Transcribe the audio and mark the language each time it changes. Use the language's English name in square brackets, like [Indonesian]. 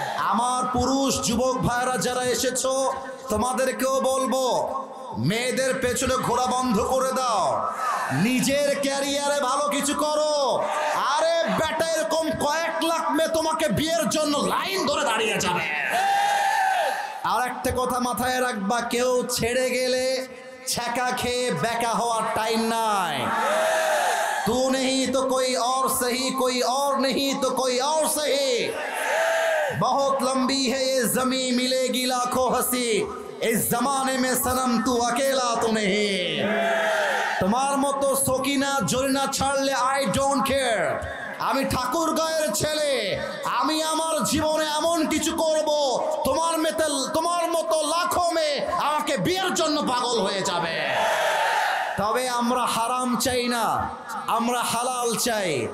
[Bangla] আমার পুরুষ যুবক ভাইরা যারা এসেছো, তোমাদেরকেও বলবো, মেয়েদের পেছনে ঘোরা বন্ধ করে দাও, নিজের ক্যারিয়ারে ভালো কিছু করো। আরে বেটা, এরকম কয়েক লাখ মেয়ে তোমাকে বিয়ের জন্য লাইন ধরে দাঁড়িয়ে যাবে। আর একটা কথা মাথায় রাখবা, কেউ ছেড়ে গেলে ছ্যাঁকা খেয়ে বেকা হওয়ার টাইম নাই। [Hindi] तू नहीं तो कोई और सही, कोई और नहीं तो कोई और सही। बहुत लंबी है ये जमीन, मिलेगी लाखों हंसी, इस जमाने में सनम तू अकेला तो नहीं। [Bangla] তোমার মতো সকিনা জরিনা ছাড়লে [English] I don't care. [Bangla] আমি ঠাকুরগাঁয়ের ছেলে, আমি আমার জীবনে এমন কিছু করব, তোমার মতো লাখো মেয়ে আমাকে বিয়ের জন্য পাগল হয়ে যাবে। তবে আমরা হারাম চাই না, আমরা হালাল চাই।